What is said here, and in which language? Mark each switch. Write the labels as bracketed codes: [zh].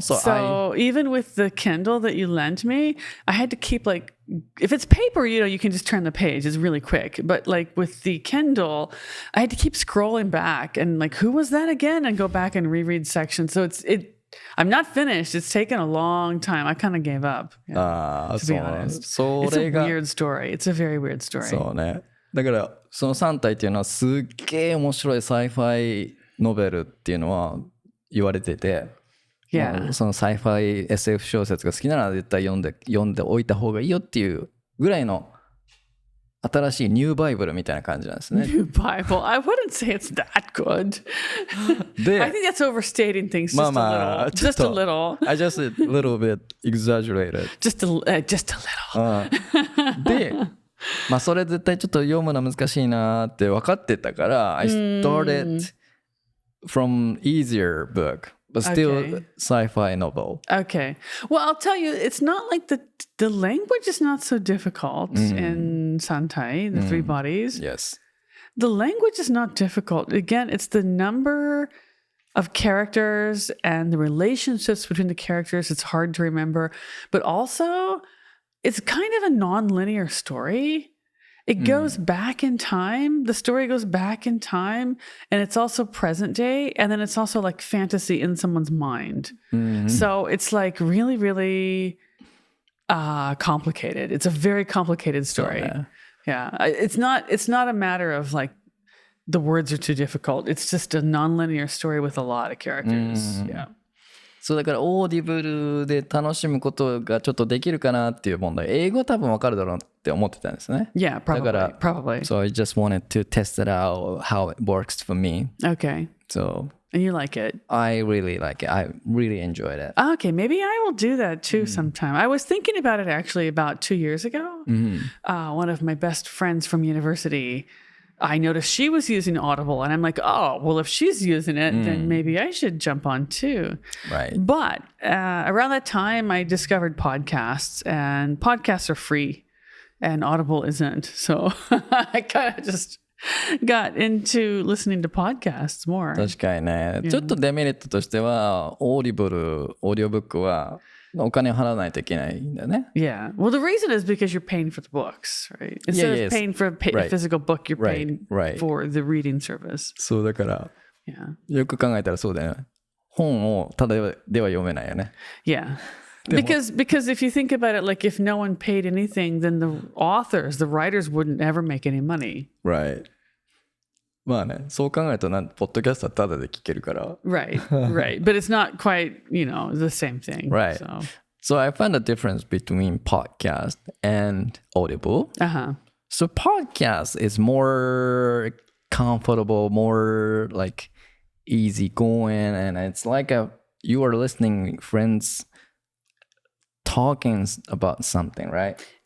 [en] So even with the Kindle that you lent me, I had to keep like, if it's paper, you can just turn the page. It's really quick. But like with the Kindle, I had to keep scrolling back and like, who was that again? And go back and reread sections. So I'm not finished. It's taken a long time. I kind of gave up. To be honest. It's a weird story. It's a very weird story. [ja] そうね。だからその3体っていうのはすっげえ面白いサイファイノベルっていうのは言われてて、そのサイファイ SF 小説が好きなら絶対読んでおいた方がいいよっていうぐらいの新しいニューバイブルみたいな感じなんですね。 [en] New Bible. I wouldn't say it's that good. I think that's overstating things just a little. Just a little. I just a little bit exaggerated. Just a little. [ja] で、それ絶対ちょっと読むの難しいなって分かってたから、 [en] I started from easier book, but still sci-fi novel. Okay. Well, I'll tell you, it's not like the language is not so difficult in Santai, the three bodies. Yes. The language is not difficult. Again, it's the number of characters and the relationships between the characters. It's hard to remember, but also it's kind of a non-linear story. It goes back in time. The story goes back in time, and it's also present day, and then it's also like fantasy in someone's mind. So it's like really, really complicated. It's a very complicated story. It's not a matter of like the words are too difficult. It's just a non-linear story with a lot of characters. Yeah. [ja] そうだからオーディブルで楽しむことがちょっとできるかなっていう問題。英語多分わかるだろうって思ってたんですね。 [en] Yeah, probably. [ja] だから [en] probably. So I just wanted to test it out how it works for me. Okay. So and you like it? I really like it. I really enjoyed it. Okay, maybe I will do that too sometime. I was thinking about it actually about 2 years ago. One of my best friends from university, I noticed she was using Audible, and I'm like, oh, well, if she's using it, then maybe I should jump on too. Right. But around that time, I discovered podcasts, and podcasts are free, and Audible isn't. So I kind of just got into listening to podcasts more. [ja] 確かにね。ちょっとデメリットとしては、オーディオブックはお金を払わないといけないんだよね。 [en] Yeah. Well, the reason is because you're paying for the books, right? Instead of paying for a physical book, you're paying for the reading service. [ja] そうだから、よく考えたらそうだよね。本をただでは読めないよね。 [en] Yeah. Because if you think about it, like if no one paid anything, then the writers wouldn't ever make any money. Right. [ja] まあね、そう考えるとポッドキャストはタダで聞けるから。 [en] Right. But it's not quite, the same thing. Right. So I found a difference between podcast and Audible. So podcast is more comfortable, more like easy going, and it's like you are listening friends talking about something, right?